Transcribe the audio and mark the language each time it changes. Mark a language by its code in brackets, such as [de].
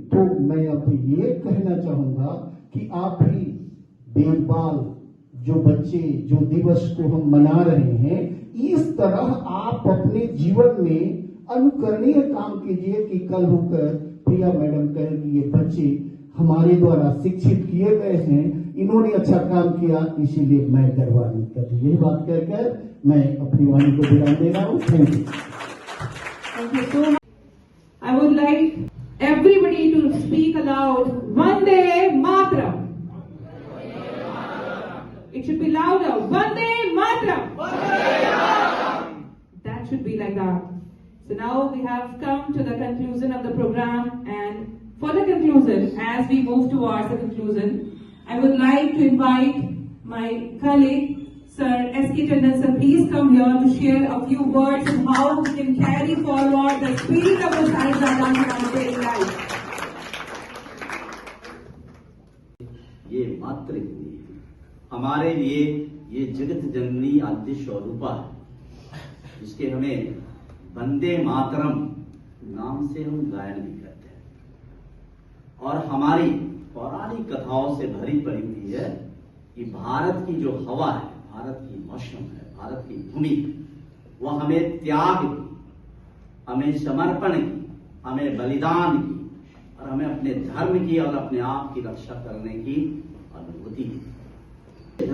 [hi] तो मैं अब ये कहना चाहूंगा कि आप भी देखभाल जो बच्चे जो दिवस को हम मना रहे हैं, इस तरह आप अपने जीवन में अनुकरणीय काम कीजिए कि कल होकर प्रिया मैडम कहेंगी ये बच्चे हमारे द्वारा शिक्षित किए गए हैं, इन्होंने अच्छा काम किया, इसीलिए मैं गर्वान्वित करती हूँ। यही बात कहकर मैं अपनी वाणी को विराम दे रहा हूँ। [en] Thank you. Thank you so much. I would like everybody to speak aloud. Vande Mataram. It should be louder. Vande Mataram. That should be like that. So now we have come to the conclusion of the program, and for the conclusion, as we move towards the conclusion, I would like to invite my colleague, Sir S.K. Tandon, sir, please come here to share a few words on how we can carry forward the spirit of the Sahibzada in our daily life. [hi] ये मातृभूमि है हमारे लिए, ये जगत जननी आद्य स्वरूपा है, जिसके हमें वंदे मातरम नाम से हम गायन भी करते हैं। और हमारी पौराणिक कथाओं से भरी पड़ी हुई है कि भारत की जो हवा है, भारत की मौसम है, भारत की भूमि, वह हमें त्याग की, हमें समर्पण की, हमें बलिदान की, और हमें अपने धर्म की और अपने आप की रक्षा करने की अनुभूति की।